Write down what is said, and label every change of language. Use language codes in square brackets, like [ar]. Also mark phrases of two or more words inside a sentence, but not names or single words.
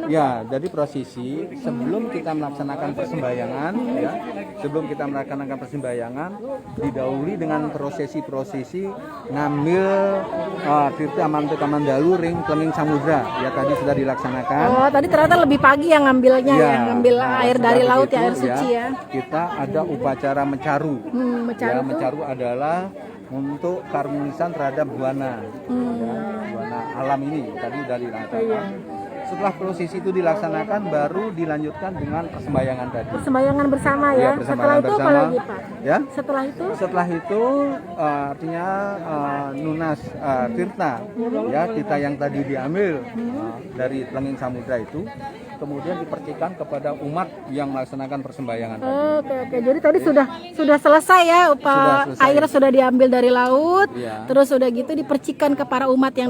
[id] Ya, jadi prosesi sebelum kita melaksanakan persembahyangan, ya, sebelum kita melaksanakan persembahyangan, didahului dengan prosesi-prosesi ngambil Tirta Amantika Mandalu [ban] ring Telenging Samudra, [id] ya tadi sudah dilaksanakan. Oh, tadi ternyata lebih pagi yang ngambilnya ya, ngambil air sudah dari laut ya, begitu, air suci ya. Kita ada upacara mencaru. Mecaru Ya, tuh. mencaru adalah untuk karunisan terhadap buana, ya, buana alam ini tadi sudah dilaksanakan. Iya. Setelah prosesi itu dilaksanakan, baru dilanjutkan dengan persembahyangan tadi. Persembahyangan bersama ya. Ya, Setelah persembahyangan itu apa bersama. lagi, Pak? Ya. Setelah itu Setelah itu artinya [ban] nunas tirta, [id] ya tirta yang tadi diambil dari Telenging Samudra itu, kemudian dipercikan kepada umat yang melaksanakan persembahyangan tadi. Oke. Jadi tadi sudah selesai ya, Sudah selesai. air sudah diambil dari laut, Iya. terus sudah gitu dipercikan ke para umat yang